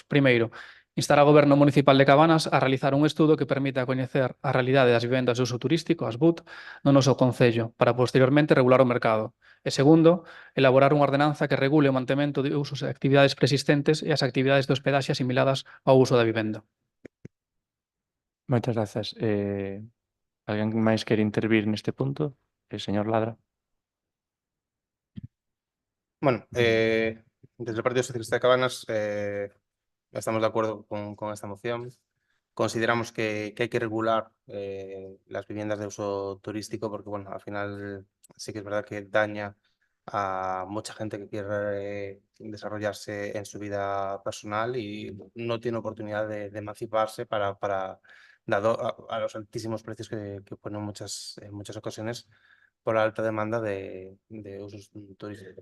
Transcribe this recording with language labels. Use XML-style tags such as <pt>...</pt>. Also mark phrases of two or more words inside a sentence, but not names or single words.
<gl>Primeiro, instar ao Goberno Municipal de Cabanas a realizar un estudo que permita coñecer a realidade das vivendas de uso turístico, as BUT, no noso concello, para posteriormente regular o mercado. E segundo, elaborar unha ordenanza que regule o mantemento de usos e actividades preexistentes e as actividades de hospedaxe asimiladas ao uso da vivenda. Moitas grazas. Alguén máis quere intervir neste punto? Señor Ladra.</gl> <es>Bueno, desde el Partido Socialista de Cabanas estamos de acuerdo con esta moción. Consideramos que hay que regular las viviendas de uso turístico porque, bueno, al final sí que es verdad que daña a mucha gente que quiere desarrollarse en su vida personal y no tiene oportunidad de emanciparse dado a los altísimos precios que ponen en muchas ocasiones por la alta demanda de usos turísticos.</es>